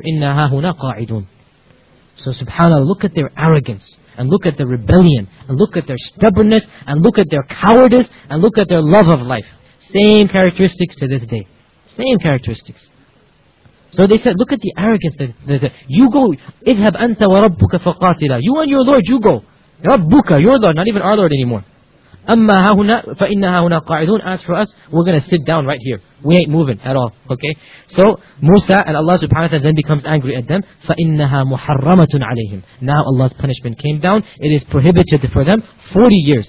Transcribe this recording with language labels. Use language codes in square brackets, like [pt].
[ar] إِنَّا هَهُنَا قَاعِدُونَ. [en] So subhanAllah, look at their arrogance, and look at their rebellion, and look at their stubbornness, and look at their cowardice, and look at their love of life. Same characteristics to this day. Same characteristics. So they said, look at the arrogance. You go, [ar] اِذْهَبْ أَنْتَ وَرَبُّكَ فَقَاتِلَا. [en] You and your Lord, you go. [ar] رَبُّكَ, [en] your Lord, not even our Lord anymore. [ar] أَمَّا هَهُنَا فَإِنَّا هَهُنَا قَاعِدُونَ. [en] As for us, we're going to sit down right here. We ain't moving at all. Okay? So, Musa and Allah subhanahu wa ta'ala then becomes angry at them. [ar] فَإِنَّهَا مُحَرَّمَةٌ عَلَيْهِمْ. [en] Now Allah's punishment came down. It is prohibited for them 40 years.